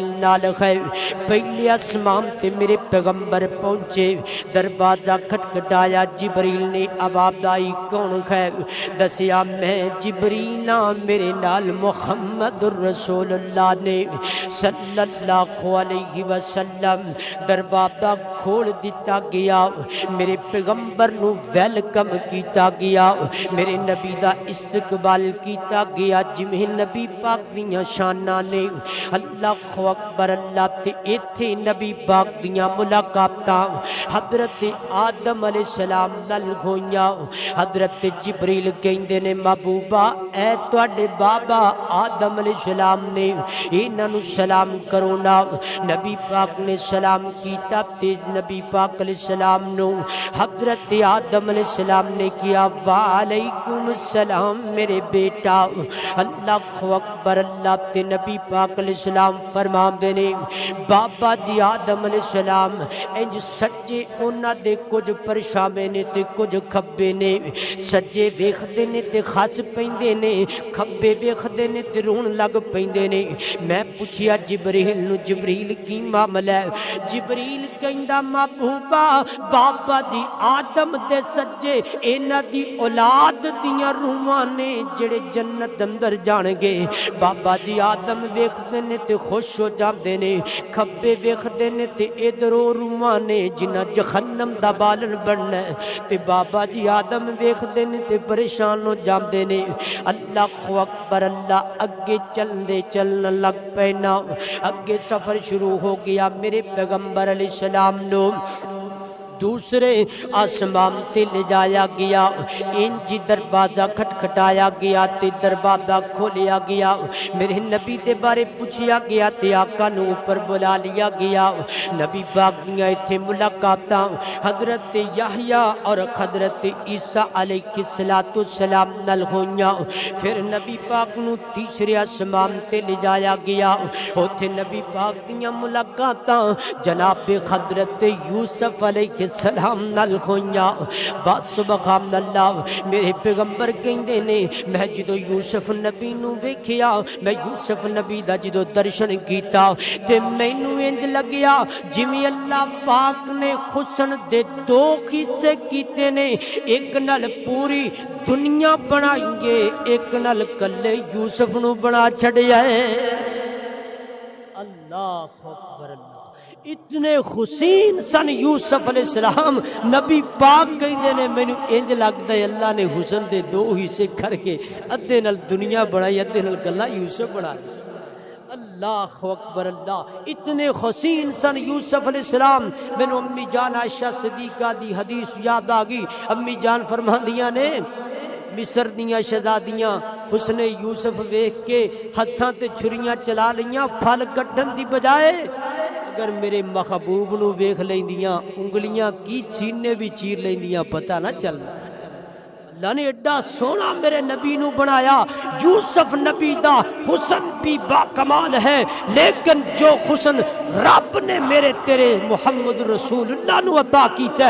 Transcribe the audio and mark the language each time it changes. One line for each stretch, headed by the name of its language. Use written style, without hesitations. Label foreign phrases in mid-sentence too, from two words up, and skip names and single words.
Punjabi: نال ہے پہلے اسمان تے میرے پیغمبر پہنچے دروازہ کھٹکھٹایا جبریل نے آواز آئی کون ہے دسیا میں جبریل میرے نال محمد رسول اللہ نے
Arabic: صلی اللہ علیہ وسلم
Punjabi: دروازہ کھول دیتا گیا میرے پیغمبر نو ویلکم کیتا گیا میرے نبی دا استقبال کیتا گیا جویں نبی پاک دیاں شاناں نے
Arabic: اللہ اکبر
Punjabi: اللہ تے ایتھے نبی پاک دیاں ملاقاتاں حضرت آدم
Arabic: علیہ السلام
Punjabi: نال ہوئیاں حضرت جبریل کہندے نے محبوبہ اے تواڈے بابا آدم
Arabic: علیہ السلام
Punjabi: نے انہاں نو سلام کرو نا نبی پاک نے سلام کیتا تے نبی پاک
Arabic: علیہ السلام
Punjabi: نو حضرت آدم
Arabic: علیہ السلام
Punjabi: نے کیا
Arabic: وعلیکم السلام
Punjabi: میرے بیٹا
Arabic: اللہ اکبر
Punjabi: اللہ تے نبی پاک
Arabic: علیہ السلام
Punjabi: فرماندے نے بابا جی آدم
Arabic: علیہ السلام
Punjabi: انج سجے انہاں دے کچھ پرشامے نے تے کچھ کھبے نے سجے ویکھدے نے تے خس پیندے نے کھبے ویکھدے نے تے رون لگ پیندے نے میں پوچھیا جبریل نو جبریل کی معاملہ ہے جبریل کہندا محبوبہ بابا جی آدم دے سجے انہاں دی اولاد دیاں روحاں نے جڑے جنت اندر جان گے بابا جی آدم ویکھدے نے تے خوش ہو جاندے نے کھبے ویکھدے نے تے ادھروں روحاں نے جنہاں جہنم دا بالن بننا ہے تے بابا جی آدم ویکھدے نے تے پریشان ہو جاندے نے
Arabic: اللہ اکبر
Punjabi: اللہ اگے چلدے چلن لگ پینا اگے سفر شروع ہو گیا میرے پیغمبر
Arabic: علیہ السلام
Punjabi: نو دوسرے آسمان تے لے جایا گیا انجی دروازہ کھٹکھٹایا گیا تے دروازہ کھولیا گیا میرے نبی دے بارے پوچھیا گیا تے آقا نو اوپر بلا لیا گیا نبی پاک دیاں ایتھے ملاقاتاں حضرت یحییٰ اور حضرت عیسیٰ
Arabic: علیہ السلام
Punjabi: نال ہوئیاں پھر نبی پاک نو تیسرے آسمان تے لے جایا گیا اوتھے نبی پاک دیاں ملاقاتاں جناب حضرت یوسف
Arabic: علیہ السلام
Punjabi: نال ہوئیاں بات
Arabic: سبحان اللہ
Punjabi: میرے پیغمبر کہندے نے میں جدو یوسف نبی نو ویکھیا میں یوسف نبی دا جدو درشن کیتا تے مینوں انج لگیا جویں اللہ پاک نے حسن دے دو حصے کیتے نے ایک نال پوری دنیا بنائی گے ایک نال کلے یوسف نو بنا چھڑیا ہے
Arabic: اللہ اکبر
Punjabi: اللہ اتنے حسین سن یوسف
Arabic: علیہ السلام
Punjabi: نبی پاک کہندے نے مینوں انج لگدا ہے اللہ نے حسن دے دو حصے کر کے ادھے نال دنیا بنائی ادھے نال کلا یوسف بنا
Arabic: اللہ اکبر
Punjabi: اللہ اتنے حسین سن یوسف
Arabic: علیہ السلام
Punjabi: مینوں امی جان عائشہ صدیقہ دی حدیث یاد آ گئی امی جان فرماندیاں نے مصر دیاں شہزادیاں حسن یوسف ویکھ کے ہتھاں تے چھریاں چلا لیاں پھل کٹن دی بجائے اگر میرے محبوب نو ویکھ لیندیاں انگلیاں کی سینے بھی چیر لیندیاں پتہ نہ چلنا اللہ نے ایڈا سونا میرے نبی نو بنایا یوسف نبی دا حسن بھی با کمال ہے لیکن جو حسن رب نے میرے تیرے محمد رسول اللہ نو عطا کیتا